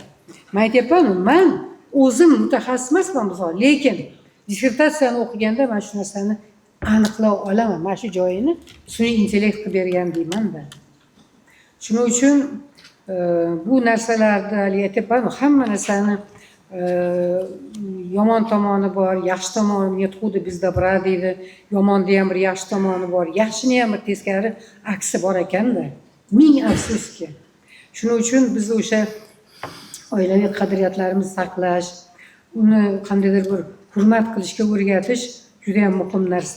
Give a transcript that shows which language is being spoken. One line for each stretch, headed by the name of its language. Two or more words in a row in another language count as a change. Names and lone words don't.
Uzbek: Men aytyapman, men o'zim mutaxassis emasman misol, lekin dissertatsiyani o'qiganda men shu narsani aniqlay olaman. Mana shu joyini sun'iy intellekt qilib bergan deyman-da. Shuning uchun bu narsalarda aytyapman, hamma narsani yomon tomoni bor, yaxshi tomoni
Russian: нет худа без добра
Uzbek: deydi. Yomonda ham bir yaxshi tomoni bor, yaxshini ham bir teskari aksi bor ekanda. Ming afsuski. Shuning uchun biz o'sha oilaviy qadriyatlarimizni saqlash, uni qandaydir bir hurmat qilishga o'rgatish juda ham muhim narsa.